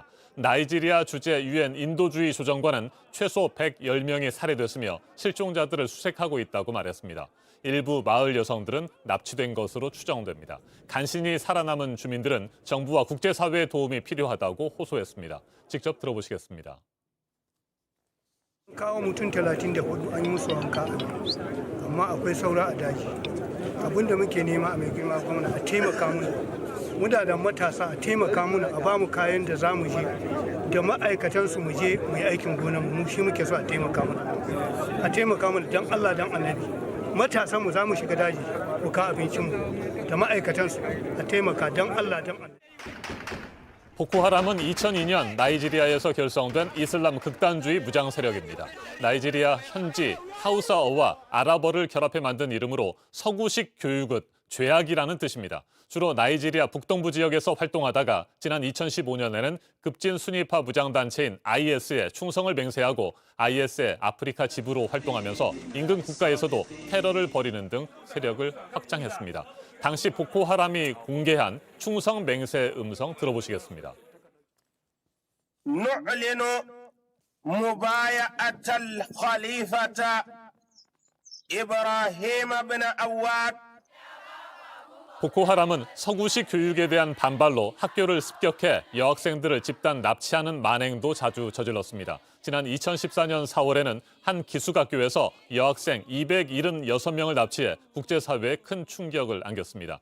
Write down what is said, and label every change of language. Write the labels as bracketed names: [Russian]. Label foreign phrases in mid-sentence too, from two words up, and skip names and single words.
[Korean] 나이지리아 주재 유엔 인도주의 조정관은 최소 110명이 살해됐으며 실종자들을 수색하고 있다고 말했습니다. 일부 마을 여성들은 납치된 것으로 추정됩니다. 간신히 살아남은 주민들은 정부와 국제사회의 도움이 필요하다고 호소했습니다. 직접 들어보시겠습니다. [Hausa] kawo mutum 34 an yi musu wanka amma akwai saura a daji abin da muke nema a mai girma gwamna a taimaka mana muna da matasa a taimaka mana a bamu kayan da za mu je da ma'aikatansu mu je mu yi aikin gonan mu shi muke so a taimaka mana don Allah don annabi matasan mu za mu shiga daji mu ka abincin mu da ma'aikatansu a taimaka don Allah don annabi. [Korean] 보코하람은 2002년 나이지리아에서 결성된 이슬람 극단주의 무장 세력입니다. 나이지리아 현지 하우사어와 아랍어를 결합해 만든 이름으로 서구식 교육은 죄악이라는 뜻입니다. 주로 나이지리아 북동부 지역에서 활동하다가 지난 2015년에는 급진 순위파 무장단체인 IS에 충성을 맹세하고 IS의 아프리카 지부로 활동하면서 인근 국가에서도 테러를 벌이는 등 세력을 확장했습니다. 당시 보코하람이 공개한 충성 맹세 음성 들어보시겠습니다. [Arabic] نعلن مبايعة الخليفة إبراهيم بن عواد. [Korean] 보코하람은 서구식 교육에 대한 반발로 학교를 습격해 여학생들을 집단 납치하는 만행도 자주 저질렀습니다. 지난 2014년 4월에는 한 기숙학교에서 여학생 276명을 납치해 국제사회에 큰 충격을 안겼습니다.